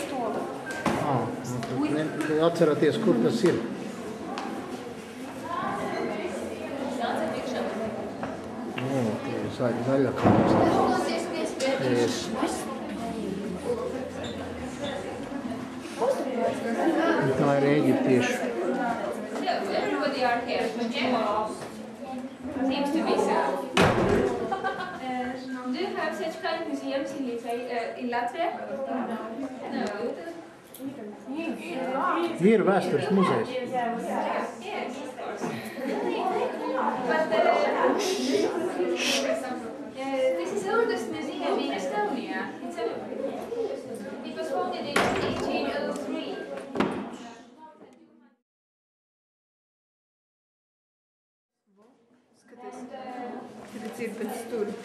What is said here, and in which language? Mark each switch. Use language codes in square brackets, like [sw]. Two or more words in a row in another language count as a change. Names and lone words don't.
[lv] Atceraties, kur tas ir. Tie ir zaļa kājas. Tā ir eģiptiešu. [en] Everybody are here. Seems to be so. Do you have such kind of museums in Latvia? No. [lv] Ir vēstures muzejs. [en] Yes, of course. But this is the oldest museum in Estonia. It was founded in 1803. [lv] Tagad ir pēc tur.